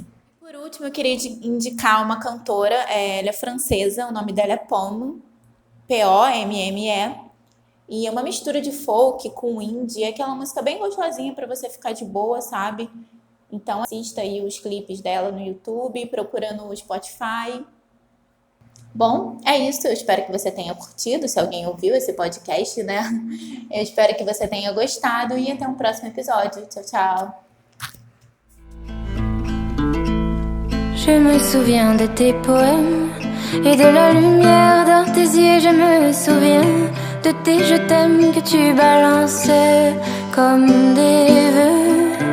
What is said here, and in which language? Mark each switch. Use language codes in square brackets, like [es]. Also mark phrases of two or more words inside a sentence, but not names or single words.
[pt] Por último, eu queria indicar uma cantora, ela é francesa, o nome dela é Pomme, Pomme, e é uma mistura de folk com indie, é aquela música bem gostosinha para você ficar de boa, sabe? Então assista aí os clipes dela no YouTube, procura no Spotify. Bom, é isso. Eu espero que você tenha curtido, se alguém ouviu esse podcast, né? Eu espero que você tenha gostado e até um próximo episódio. Tchau, tchau. [fr] Je me souviens de tes poèmes et de la lumière dans tes yeux. Je me souviens de tes je t'aime que tu balançais comme des vœux.